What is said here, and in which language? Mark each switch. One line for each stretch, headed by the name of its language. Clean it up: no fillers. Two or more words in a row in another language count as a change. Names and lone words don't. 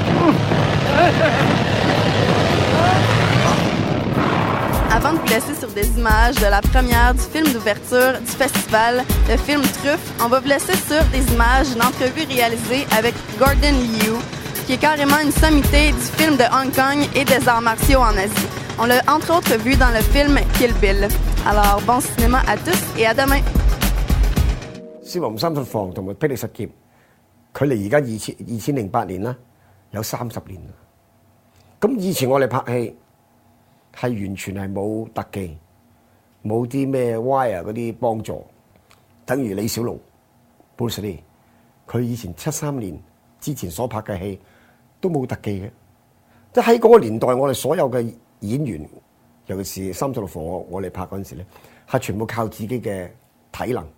French: Avant de vous laisser sur des images de la première du film d'ouverture du festival, le film Truffe, on va vous laisser sur des images d'une entrevue réalisée avec Gordon Liu, qui est carrément une sommité du film de Hong Kong et des arts martiaux en Asie. On l'a entre autres vu dans le film Kill Bill. Alors, bon cinéma à tous et à demain!
Cantonese: 少林三術房同埋霹靂十劍，距離而家2008年啦，有30年啦。咁以前我哋拍戲係完全係冇特技，冇啲咩 wire 嗰啲幫助，等於李小龍 Bruce Lee， 佢以前73年之前所拍嘅戲都冇特技嘅，即係喺嗰個年代，我哋所有嘅演員，尤其是三十六房我哋拍嗰陣時咧，係全部靠自己嘅體能。